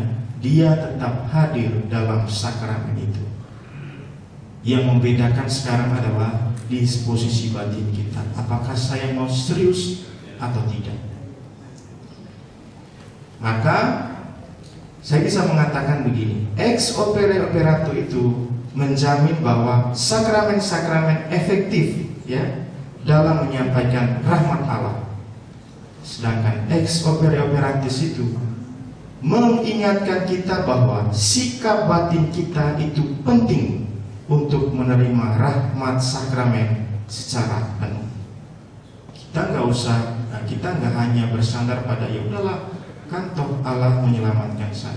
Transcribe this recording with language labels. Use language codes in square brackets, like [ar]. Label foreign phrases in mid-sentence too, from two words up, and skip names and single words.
[id] Dia tetap hadir dalam sakramen itu. Yang membedakan sekarang adalah disposisi batin kita. Apakah saya mau serius atau tidak? Maka saya bisa mengatakan begini, [la] ex opere operato [id] itu menjamin bahwa sakramen-sakramen efektif, ya, dalam menyampaikan rahmat Allah. Sedangkan [la] ex opere operatis [id] itu mengingatkan kita bahwa sikap batin kita itu penting untuk menerima rahmat sakramen secara penuh. Kita nggak hanya bersandar pada ya udahlah, kan toh Allah menyelamatkan saya.